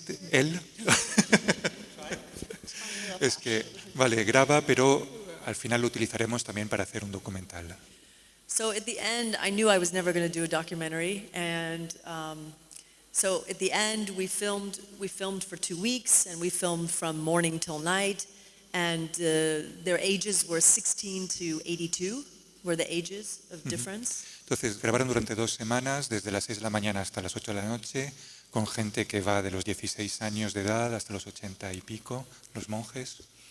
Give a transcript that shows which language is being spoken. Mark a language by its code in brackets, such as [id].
[es] Él es que, vale, graba, pero al final lo utilizaremos también para hacer un documental. [en] So at the end, I knew I was never going to do a documentary, and so at the end, we filmed for 2 weeks, and we filmed from morning till night, and their ages were 16 to 82, were the ages of difference. [es] Entonces, grabaron durante 2 semanas, desde las 6 de la mañana hasta las 8 de la noche, con gente que va de los 16 años de edad hasta los 80 y pico, los monjes.